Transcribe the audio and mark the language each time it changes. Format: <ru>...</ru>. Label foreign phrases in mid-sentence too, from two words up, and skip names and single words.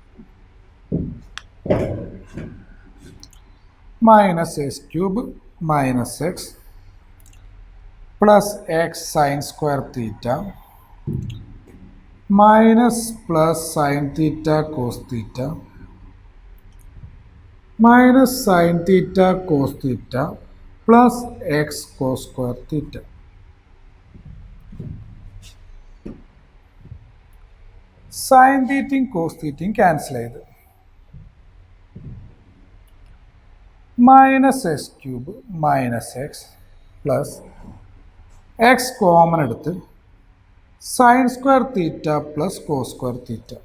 <en>minus x cube minus x plus x sin square theta minus plus sin theta cos theta minus sin theta cos theta plus x cos square theta.</en> <ml>സൈൻ തീറ്റയും കോസ് തീറ്റയും ക്യാൻസൽ ചെയ്ത്</ml> <en>minus x cube minus x plus x common</en> <ml>എടുത്ത്</ml> <en>sine square theta plus cos square theta</en>